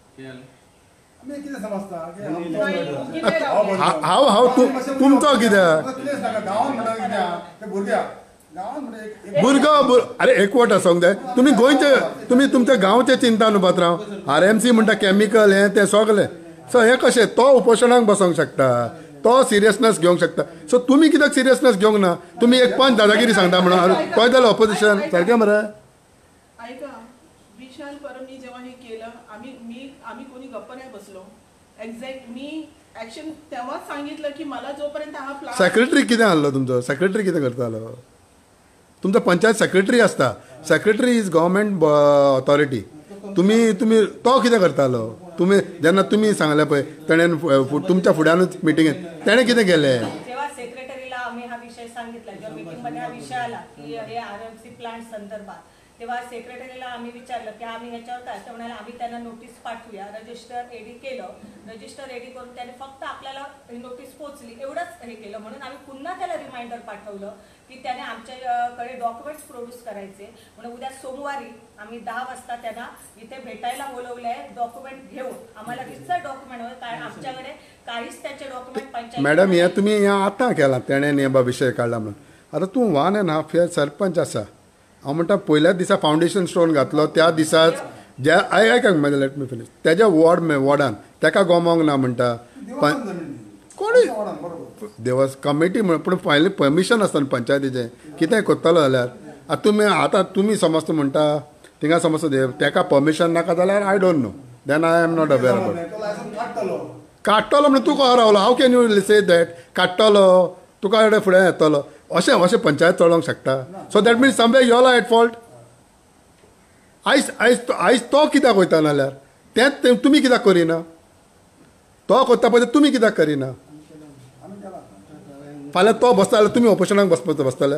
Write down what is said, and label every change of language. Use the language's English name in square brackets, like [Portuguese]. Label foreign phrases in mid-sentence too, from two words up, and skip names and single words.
[Konkani] हांव तुमचो कित्याक भुरगो अरे एकवट आसूंक जाय. तुमी गोंयचे तुमी तुमच्या गांवचे चिंता न्हू पात्रांव. RMC म्हणटा केमिकल हें तें सगलें. सो हें कशें तो उपोशणाक बसोंक शकता तो सिरियसनेस घेवंक शकता. सो तुमी कित्याक सिरियसनेस घेवंक ना. तुमी एक पंच दादागिरी सांगता म्हणून खंय जालें ऑपोजिशन सारकें मरे. [Marathi] ऐका विशाल परमनी जेव्हा हे केलं आम्ही कोणी गप्प नाही बसलो. एक्झॅक्ट मी ऍक्शन तेव्हाच सांगितलं की मला जोपर्यंत हा प्लान [Konkani] सेक्रेटरी कितें आहलो तुमचो सेक्रेटरी कितें करतालो. तुमचो पंचायत सेक्रेटरी आसता. [English] secretary is government authority. [Konkani] तुमी तो कितें करतालो. तुमी जेन्ना तुमी सांगलें पळय तेणेन तुमच्या फुड्यानूच मिटिंगेंत तेणें कितें केलें. [Marathi] जेव्हा सेक्रेटरीला आम्ही हा विषय सांगितला जेव्हा मीटिंग मध्ये हा विषय आला की हे RMC प्लांट संदर्भात तेव्हा सेक्रेटरीला आम्ही विचारलं की आम्ही ह्याच्यावर काय, ते म्हणाले आम्ही त्यांना नोटीस पाठवूया. रजिस्टर एडी केलं, रजिस्टर एडी करून त्याने फक्त आपल्याला नोटीस पोचली एवढंच हे केलं. म्हणून आम्ही पुन्हा त्याला रिमाइंडर पाठवलं की त्याने आमच्याकडे डॉक्युमेंट्स प्रोड्यूस करायचे. म्हणून उद्या सोमवारी आम्ही 10 वाजता त्यांना इथे भेटायला बोलवलंय डॉक्युमेंट घेऊन. आम्हाला रिसर डॉक्युमेंट होतं कारण आमच्याकडे काहीच त्याचे डॉक्युमेंट पंचायत. [Konkani] मॅडम हे तुम्ही हे आतां केला तेणें हे विशय काडला म्हणून. आतां तूं 1.5 year सरपंच आसा. हांव म्हणटा पयल्याच दिसा फावंडेशन स्टोन घातलो त्या दिसाच ज्या आयकांक म्हजे [English] let me finish [Konkani] तेज्या वॉर्डान ताका गोमोंक ना म्हणटा. कोणी देवास कमिटी म्हण पूण पयलीं परमिशन आसता न्ही पंचायतीचें कितेंय करतलो जाल्यार. आतां तुमी समज म्हणटा थिंगा समज ताका परमिशन नाका जाल्यार [English] I don't know, then I am not aware about. [Konkani] काडटलो म्हणून तूं खंय रावलो? हाव [English] can you say that [Konkani] काडटलो तुका फुडें येतलो अशें पंचायत चलोवंक शकता? [English] so that means somewhere you are at fault. [Konkani] आयज तो कित्याक वयता नाल्यार तेंच तुमी कित्याक करिना? तो करता पळय तुमी कित्याक करिना? फाल्यां तो बसता जाल्यार तुमी ऑपोजिशनाक बसतले?